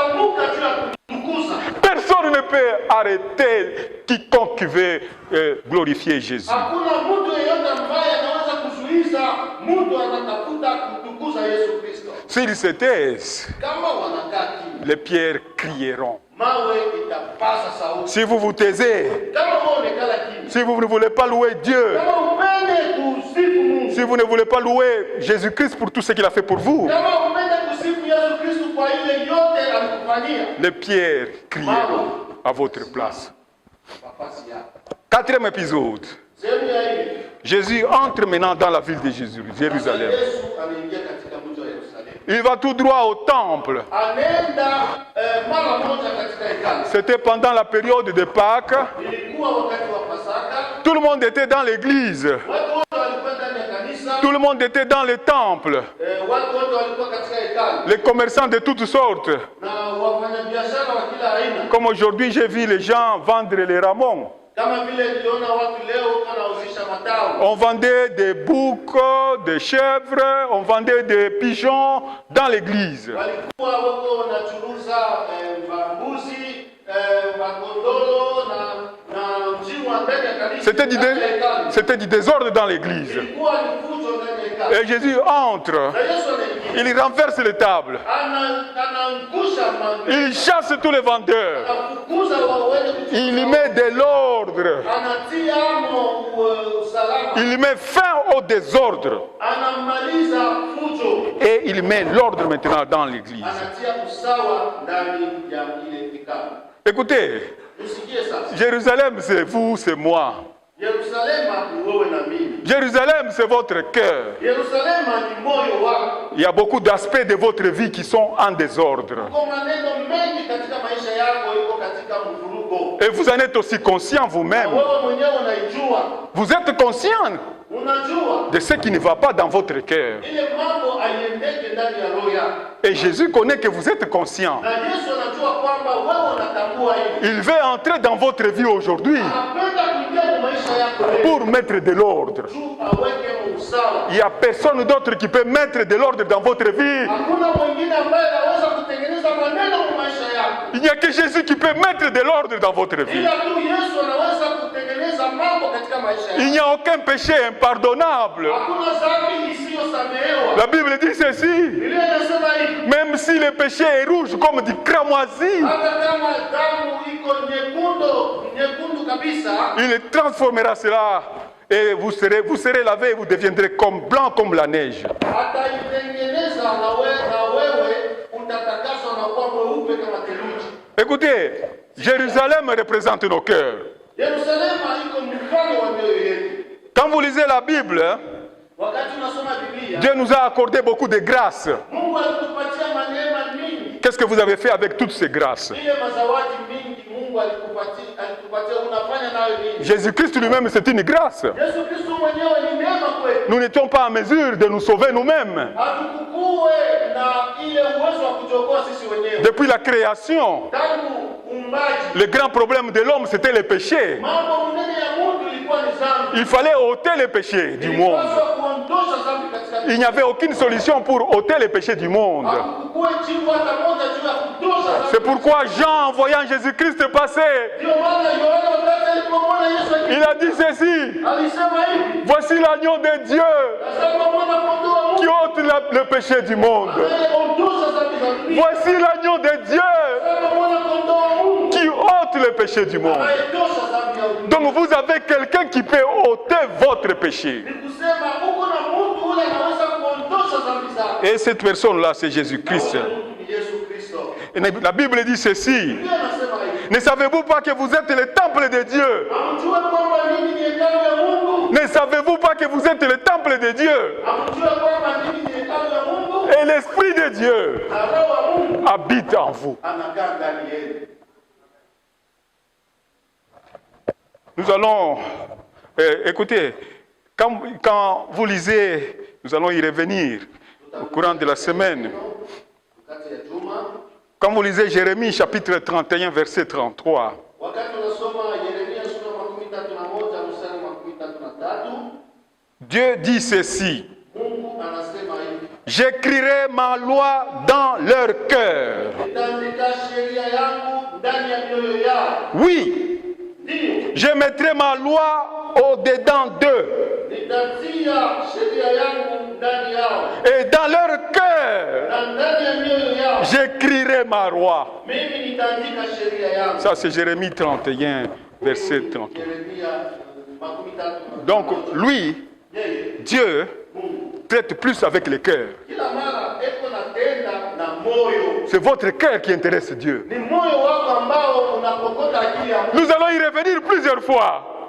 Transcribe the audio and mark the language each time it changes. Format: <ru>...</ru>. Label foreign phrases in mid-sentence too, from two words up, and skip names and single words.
<fr>Personne ne peut arrêter quiconque veut glorifier Jésus. S'ils se taisent, les pierres crieront.</fr> <sw>mawe itapaza sauti.</sw> <fr>Si vous vous taisez,</fr> <sw>Kama wewe umekala kimya,</sw> <fr>si vous ne voulez pas louer Dieu,</fr> <sw>kama upende kusifu Mungu,</sw> <fr>si vous ne voulez pas louer Jésus-Christ pour tout ce qu'il a fait pour vous,</fr> <sw>kama upende kusifu Yesu Kristo kwa ile yote alikufanyia,</sw> <fr>les pierres crieront à votre place.</fr> <sw>nafasi yako.</sw> <fr>Quatrième épisode.</fr> <sw>Sehemu ya hili,</sw> <fr>Jésus entre maintenant dans la ville de Jérusalem.</fr> <sw>Yesu anaingia katika mji wa Yerusalemu.</sw> <fr>Il va tout droit au temple.</fr> <sw>Anaenda mara moja katika hekalu.</sw> <fr>C'était pendant la période de Pâques.</fr> <sw>Ilikuwa wakati wa Pasaka.</sw> <fr>Tout le monde était dans l'église.</fr> <sw>Watu wote walikuwa ndani ya kanisa.</sw> <fr>Tout le monde était dans le temple.</fr> <sw>Watu wote walikuwa katika hekalu.</sw> <fr>Les commerçants de toutes sortes.</fr> <sw>Na wafanyabiashara wa kila aina.</sw> <fr>Comme aujourd'hui, j'ai vu les gens vendre les rameaux.</fr> <sw>Kama vile niliona watu leo wanauzisha matao.</sw> <fr>On vendait des boucs, des chèvres, on vendait des pigeons dans l'église.</fr> <sw>Walikuwa wako wanachuruza mbuzi, makondoro na njiwa ndani ya kanisa.</sw> <fr>C'était du désordre dans l'église.</fr> <sw>Ilikuwa ni fujo ndani ya hekalu.</sw> <fr>Et Jésus entre.</fr> <sw>Na Yesu anaingia.</sw> <fr>Il renverse les tables.</fr> <sw>Anaangusha</sw> <fr>Il chasse tous les vendeurs.</fr> <sw>anafukuza wenye kuchuruza.</sw> <fr>Il met de l'ordre.</fr> <sw>Anatia usalama.</sw> <fr>Il met fin au désordre.</fr> <sw>Anamaliza fujo.</sw> <fr>Et il met l'ordre maintenant dans l'église.</fr> <sw>Anatia usawa ndani ya ile hekalu.</sw> <fr>Écoutez,</fr> <sw>Usikie sasa.</sw> <fr>Jérusalem, c'est vous, c'est moi.</fr> <sw>Yerusalema ni wewe na mimi.</sw> <fr>Jérusalem, c'est votre cœur.</fr> <sw>Yerusalema ni moyo wako.</sw> <fr>Il y a beaucoup d'aspects de votre vie qui sont en désordre.</fr> <sw>Kwa maneno mengi katika maisha yako iko katika mvurugo.</sw> <fr>Et vous en êtes aussi conscient vous-même.</fr> <sw>Wewe mwenyewe unaijua.</sw> <fr>Vous êtes conscient</fr> <sw>Unajua</sw> <fr>de ce qui ne va pas dans votre cœur.</fr> <sw>ile mambo aiendeke ndani ya roho yako.</sw> <fr>Et Jésus connaît que vous êtes conscient.</fr> <sw>Na Yesu anajua kwamba wewe unatambua hili.</sw> <fr>Il veut entrer dans votre vie aujourd'hui</fr> <sw>Anapenda kuingia kwa maisha yako leo.</sw> <fr>pour mettre de l'ordre.</fr> <sw>Juu aweke usawa.</sw> <fr>Il n'y a personne d'autre qui peut mettre de l'ordre dans votre vie.</fr> <sw>Hakuna mwingine ambaye anaweza kutengeneza maneno kwa maisha yako.</sw> <fr>Il n'y a que Jésus qui peut mettre de l'ordre dans votre vie.</fr> <sw>Ila tu Yesu anaweza kutengeneza mambo katika maisha yako.</sw> <fr>Il n'y a aucun péché impardonnable.</fr> <sw>Hakuna dhambi isiyosamehewa.</sw> <fr>La Bible dit ceci.</fr> <sw>Biblia inasema hivi.</sw> <fr>Même si le péché est rouge comme du cramoisi,</fr> <sw>Hata kama damu iko nyekundu kabisa,</sw> <fr>il transformera cela et vous serez lavé et vous deviendrez comme blanc comme la neige.</fr> <sw>ataitengeneza na wewe utatakaswa na kuwa mweupe kama theluji.</sw> <fr>Écoutez, Jérusalem représente nos cœurs.</fr> <sw>Yerusalema iko mfano wa mioyo yetu.</sw> <fr>Quand vous lisez la Bible,</fr> <sw>Wakati unasoma Biblia,</sw> <fr>Dieu nous a accordé beaucoup de grâces.</fr> <sw>Mungu alitupatia neema nyingi.</sw> <fr>Qu'est-ce que vous avez fait avec toutes ces grâces?</fr> <sw>Ile mazawadi mingi Mungu alitupatia unafanya nayo nini?</sw> <fr>Jésus-Christ lui-même, c'est une grâce.</fr> <sw>Yesu Kristo mwenyewe ni neema kwetu.</sw> <fr>Nous n'étions pas en mesure de nous sauver nous-mêmes.</fr> <sw>Hatukukue na ile uwezo wa kujiokoa sisi wenyewe.</sw> <fr>Depuis la création,</fr> <sw>Tangu uumbaji,</sw> <fr>le grand problème de l'homme, c'était le péché.</fr> <sw>mambo mnene ya Mungu ilikuwa ni dhambi.</sw> <fr>Il fallait ôter les péchés du monde.</fr> <sw>Ilipaswa kuondosha dhambi katika</sw> <fr>Il n'y avait aucune solution pour ôter les péchés du monde.</fr> <sw>hakukue jibu hata moja juu ya kutosha dhambi.</sw> <fr>C'est pourquoi Jean, en voyant Jésus-Christ passer,</fr> <sw>Ndio maana Yohana wakati alipomwona Yesu</sw> <fr>il a dit ceci:</fr> <sw>alisema hivi,</sw> <fr>voici l'agneau de Dieu</fr> <sw>tazama mwana kondoo wa</sw> <fr>qui</fr> <sw>Mungu</sw> <fr>ôte le péché du monde.</fr> <sw>anayeondosha dhambi za dunia.</sw> <fr>Voici l'agneau de Dieu</fr> <sw>Tazama mwana kondoo wa Mungu</sw> <fr>qui ôte le péché du monde.</fr> <sw>anayetosha dhambi ya dunia.</sw> <fr>Donc vous avez quelqu'un qui peut ôter votre péché.</fr> <sw>Ni kusema uko na mtu ule anaweza kuondosha dhambi zako.</sw> <fr>Et cette personne-là, c'est Jésus-Christ.</fr> <sw>Huyo mtu ni Yesu Kristo.</sw> <fr>Et la Bible dit ceci:</fr> <sw>Biblia inasema hivi.</sw> <fr>ne savez-vous pas que vous êtes le temple de Dieu?</fr> <sw>Hamjue kwamba ninyi ni hekalu ya Mungu?</sw> <fr>Ne savez-vous pas que vous êtes le temple de Dieu?</fr> <sw>Hamjue kwamba ninyi ni hekalu ya Mungu?</sw> <fr>Et l'Esprit de Dieu</fr> <sw>Na Roho wa Mungu</sw> <fr>habite en vous.</fr> <sw>anakaa ndani yenu.</sw> <fr>Nous allons, écoutez, quand vous lisez, nous allons y revenir au courant de la semaine.</fr> <sw>Wakati ya juma,</sw> <fr>Quand vous lisez Jérémie chapitre 31, verset 33,</fr> <sw>wakati unasoma Yeremia sura 31 mstari wa 33,</sw> <fr>Dieu dit ceci:</fr> <sw>Mungu anasema hivi.</sw> <fr>j'écrirai ma loi dans leur cœur.</fr> <sw>Nitaandika sheria yangu ndani ya mioyo yao.</sw> <fr>Oui,</fr> <sw>Ndio,</sw> <fr>je mettrai ma loi au-dedans d'eux</fr> <sw>nitatia sheria yangu ndani yao</sw> <fr>et dans leur cœur,</fr> <sw>na ndani ya mioyo yao.</sw> <fr>j'écrirai ma loi.</fr> <sw>mimi nitaandika sheria yangu.</sw> <fr>Ça c'est Jérémie 31, verset 30. Donc lui, Dieu traite plus avec le cœur. C'est votre cœur qui intéresse Dieu. Nous allons y revenir plusieurs fois.</fr>